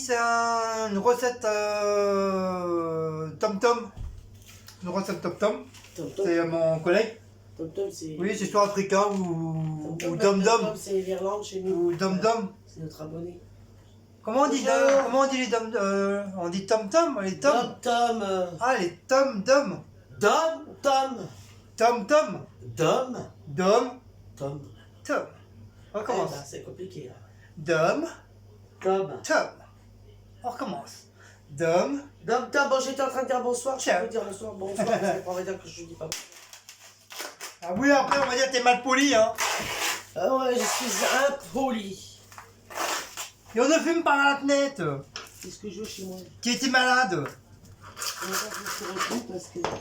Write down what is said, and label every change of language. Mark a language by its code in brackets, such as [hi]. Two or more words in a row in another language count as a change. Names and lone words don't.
[fr] C'est une recette tom-tom. Une recette tom-tom. Tom-tom. C'est mon collègue. Tom-tom, c'est. Oui, c'est soit africain ou Tom-tom, dom-dom. c'est l'Irlande chez nous. Ou dom-dom. C'est notre abonné. Comment on dit les dom on dit tom-tom, les tom. Tom-tom. Ah, les tom-dom. Dom-tom. Tom-tom. Dom. Dom. Tom. Tom. On recommence. Eh ben, c'est compliqué là. Dom. Tom. Tom. On recommence. Dom. Dom-tom, bon, j'étais en train de dire bonsoir. Je Tiens. peux dire bonsoir. Bonsoir, parce qu'on va dire que je dis pas. Ah oui, après on va dire que t'es mal poli, hein. Ah ouais, je suis impoli. Et on ne fume pas à la fenêtre. C'est ce que je veux chez moi. Qui était malade. Je me suis retenu parce que